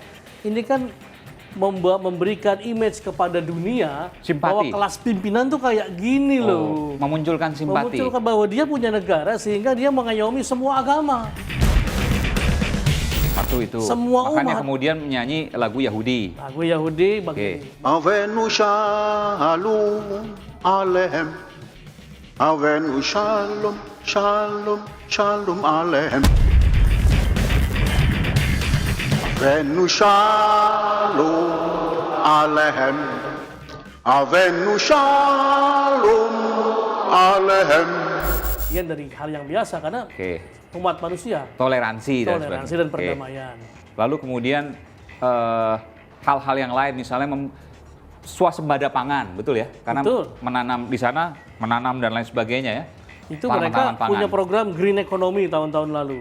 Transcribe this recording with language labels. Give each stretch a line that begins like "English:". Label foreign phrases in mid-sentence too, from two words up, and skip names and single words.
Indonesian: Ini kan memberikan image kepada dunia bahwa kelas pimpinan tuh kayak gini loh. Memunculkan simpati. Memunculkan bahwa dia punya negara sehingga dia mengayomi semua agama. Itu. Semua makanya umat. Kemudian menyanyi lagu Yahudi. Lagu Yahudi bagi
Hebrew: הבאנו שלום עליכם. הבאנו שלום שלום שלום עליכם. הבאנו שלום עליכם. הבאנו שלום עליכם.
Indonesian: Bagian dari hal yang biasa karena umat manusia. Toleransi dan perdamaian. Lalu kemudian hal-hal yang lain misalnya swasembada pangan, betul ya? Karena menanam di sana, menanam dan lain sebagainya ya. Itu mereka punya program
English: green economy
Indonesian: tahun-tahun lalu.